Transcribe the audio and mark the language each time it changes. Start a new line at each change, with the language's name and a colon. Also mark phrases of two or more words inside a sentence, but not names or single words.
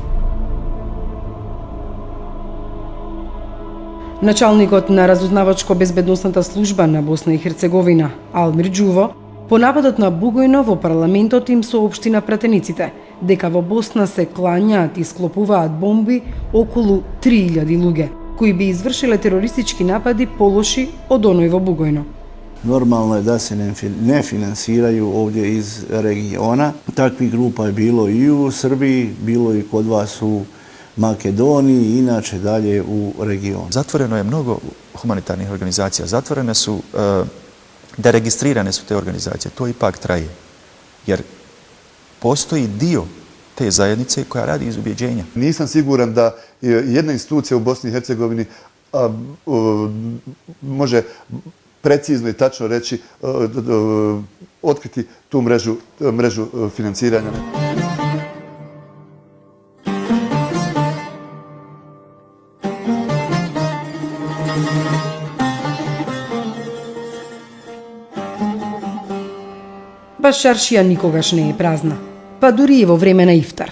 Macedonian: Началникот на разузнавачко-безбедносната служба на Босна и Херцеговина, Алмир Џуво, по нападот на Бугојно во парламентот им соопшти на пратениците дека во Босна се клањаат и склопуваат бомби околу 3000 луѓе, кои би извршиле терористички напади полоши од оној во Бугојно.
Bosnian: Normalno je da se ne finansiraju ovdje iz regiona. Takvih grupa je bilo i u Srbiji, bilo i kod vas u Makedoniji i inače dalje u regionu. Zatvoreno je mnogo humanitarnih organizacija, zatvorene su, deregistrirane su te organizacije, to ipak traje. Jer postoji dio te zajednice koja radi iz ubjeđenja. Nisam siguran da jedna institucija u Bosni i Hercegovini može precizno i tačno reći, otkriti tu mrežu financiranja.
Macedonian: Баш чаршија никогаш не е празна, па дури и во време на ифтар.